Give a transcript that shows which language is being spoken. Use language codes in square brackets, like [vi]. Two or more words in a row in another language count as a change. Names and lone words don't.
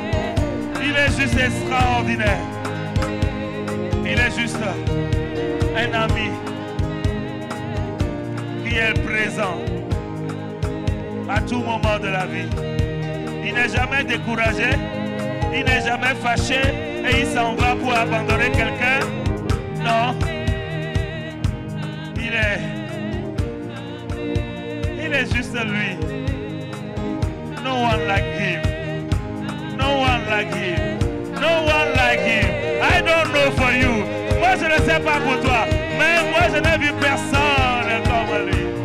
[fr] Il est juste extraordinaire. Il est juste un ami qui est présent à tout moment de la vie. Il n'est jamais découragé, il n'est jamais fâché et il s'en va pour abandonner quelqu'un. Non. Il est juste lui. [en] No one like him. No one like him. No one like him. I don't know for you. [fr] Moi, je ne sais pas pour toi. Mais moi, je n'ai vu personne comme lui.